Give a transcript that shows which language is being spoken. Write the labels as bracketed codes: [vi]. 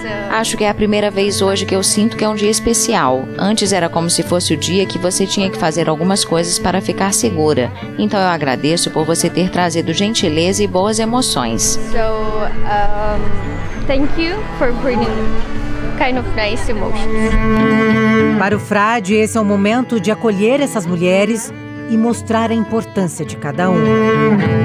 [pt] Acho que é a primeira vez hoje que eu sinto que é um dia especial. Antes era como se fosse o dia que você tinha que fazer algumas coisas para ficar segura. Então eu agradeço por você ter trazido gentileza e boas emoções. [en] Thank you for bringing kind of nice emotions. [pt] Para o Frade, esse é o momento de acolher essas mulheres e mostrar a importância de cada uma.